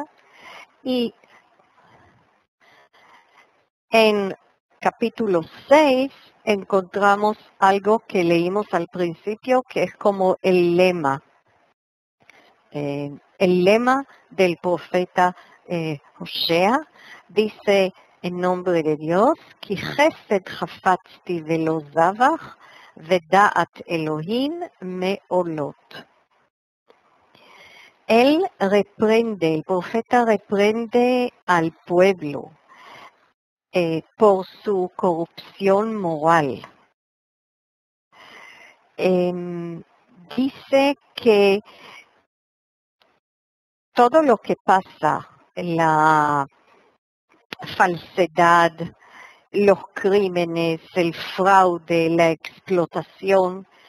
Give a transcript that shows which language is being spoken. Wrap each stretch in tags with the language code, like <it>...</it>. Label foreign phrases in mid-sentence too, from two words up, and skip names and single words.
<es>Y en capítulo 6 encontramos algo que leímos al principio, que es como el lema del profeta Hosea. Dice en nombre de Dios,</es> <he>כי חסד חפצתי ולא זבח ודעת אלהים מעלות.</he> <es>El profeta reprende al pueblo por su corrupción moral. Dice que todo lo que pasa, la falsedad, los crímenes, el fraude, la explotación,</es>